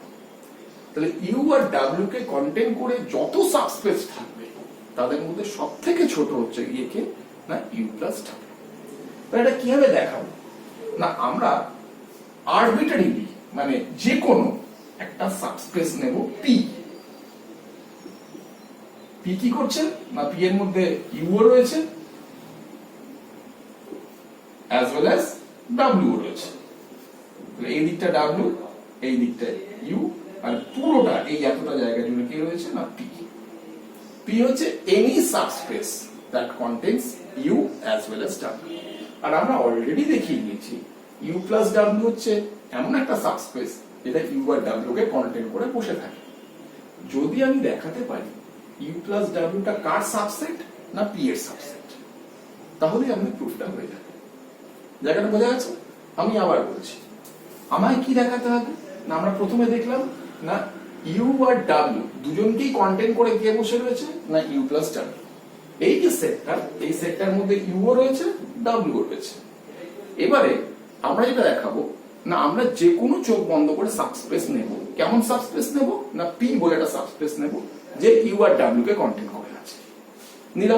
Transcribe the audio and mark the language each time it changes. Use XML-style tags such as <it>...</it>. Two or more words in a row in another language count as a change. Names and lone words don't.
<bn>তাহলে ইউ আর ডাব্লিউ কে কন্টেইন করে যত সাবস্পেস থাকবে তাদের মধ্যে সবথেকে ছোট হচ্ছে গিয়ে কে না</bn> <en>u plus w.</en> <bn>এটা কিভাবে দেখাবো না, আমরা আরবিট্রারিলি মানে যে কোনো একটা সাবস্পেস নেব পি, পি কি করছে না পি এর মধ্যে ইউ রয়েছে</bn> <en>as well as w</en> <bn>রয়েছে, এই দিকটা w এই দিকটা u আর পুরোটা এই এতটা জায়গা জুড়ে কি রয়েছে না পি। পি হচ্ছে এনি সাবস্পেস</bn> <en>that contains u as well as w।</en> <bn>আর আমরা অলরেডি দেখিয়ে দিয়েছি</bn> <en>u plus w</en> <bn>হচ্ছে এমন একটা সাবস্পেস যেটা u আর w কে কন্টেইন করে বসে থাকে। যদি আমি দেখাতে পারি</bn> <en>u plus w</en> <bn>টা কার সাবসেট না p এর সাবসেট, তাহলে আমাদের প্রুফটা হয়ে যাবে। জায়গাটা বোঝা গেছে? আমি আবার বলছি, আমায় কি দেখাতে হবে না, আমরা প্রথমে দেখলাম না u আর w দুজনকেই কন্টেইন করে কে বসে রয়েছে না</bn> <en>u plus w।</en> <bn>এই যে সেটটা, এই সেটটার মধ্যে ইউ রয়েছে ডাব্লিউ রয়েছে। এবারে আমরা যেটা দেখাবো না, আমরা যে কোনো চোখ বন্ধ করে সাবস্পেস নেব, কেমন সাবস্পেস নেব না পি বলে একটা সাবস্পেস নেব যে ইউ আর ডাব্লিউ কে কন্টেইন করে আছে, নিলাম।</bn>